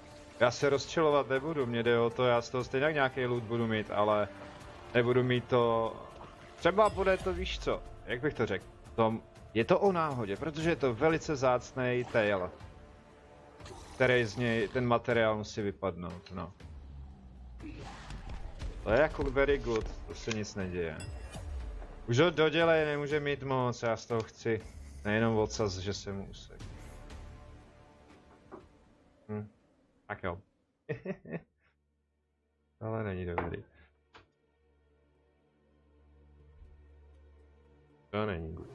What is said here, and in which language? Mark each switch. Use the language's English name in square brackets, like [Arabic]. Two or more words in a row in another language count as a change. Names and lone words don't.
[Czech] Já se rozčilovat nebudu, mě jde o to, já z toho stejně nějaký loot budu mít, ale nebudu mít to... Třeba bude to, víš co, jak bych to řekl, je to o náhodě, protože je to velice vzácný tail, který z něj, ten materiál musí vypadnout, no. To je jako [English] very good, [Czech] to se nic neděje. Už ho dodělej, nemůže mít moc, já z toho chci nejenom odsaz, že se mu usek. Tak jo. Ale není dobrý. To není good.